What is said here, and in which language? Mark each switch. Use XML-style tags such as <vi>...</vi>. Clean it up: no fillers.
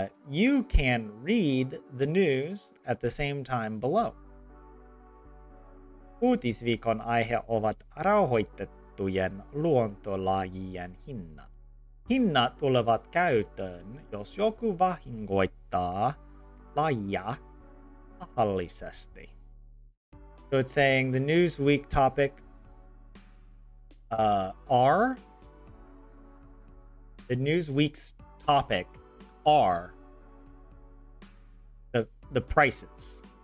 <en>You can read the news at the same time below.</en> <fi>Uutisviikon aihe ovat rauhoitettujen luontolajien hinnat. Hinnat tulevat käyttöön, jos joku vahingoittaa lajia tahallisesti.</fi> <en>So it's saying the Newsweek topic are the Newsweek's topic are the prices.</en>